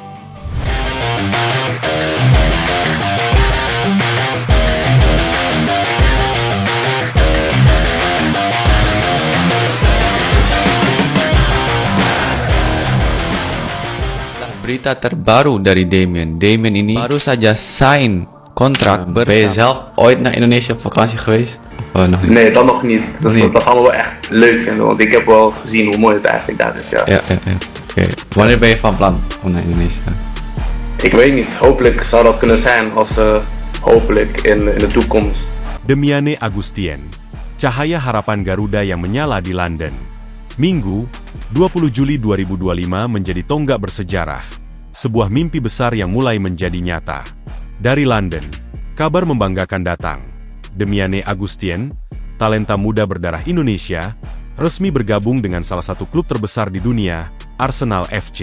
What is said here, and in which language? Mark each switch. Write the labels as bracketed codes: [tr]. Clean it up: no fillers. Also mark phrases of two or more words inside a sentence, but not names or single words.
[id] Berita terbaru dari Damien. Damien ini baru saja sign kontrak [nl] Ben je zelf ooit naar Indonesië op vakantie geweest? Of nog niet? Nee, dat nog niet. Dat gaan we wel echt leuk vinden, want ik heb wel gezien hoe mooi het eigenlijk daar is. Ja. Oké. Wanneer ben je van plan om naar Indonesië? Ik weet niet, hopelijk zou dat kunnen zijn als hopelijk in de toekomst. [id] Demiane Agustien, cahaya harapan Garuda yang menyala di London. Minggu, 20 Juli 2025 menjadi tonggak bersejarah. Sebuah mimpi besar yang mulai menjadi nyata. Dari London, kabar membanggakan datang. Demiane Agustien, talenta muda berdarah Indonesia, resmi bergabung dengan salah satu klub terbesar di dunia, Arsenal FC.